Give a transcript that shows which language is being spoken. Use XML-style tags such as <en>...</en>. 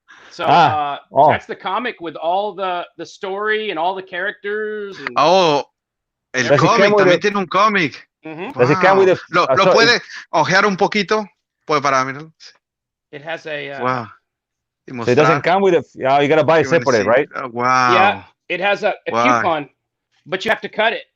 <en>So that's the comic with all the story and all the characters. And...</en> <es>Oh, el cómic también tiene un cómic. Wow. ¿Lo puede ojear un poquito? Puede para mirarlo.</es> <en>It has a. Wow. So it doesn't come with you gotta buy it separate, right? Wow. Yeah, it has a coupon, but you have to cut it.</en>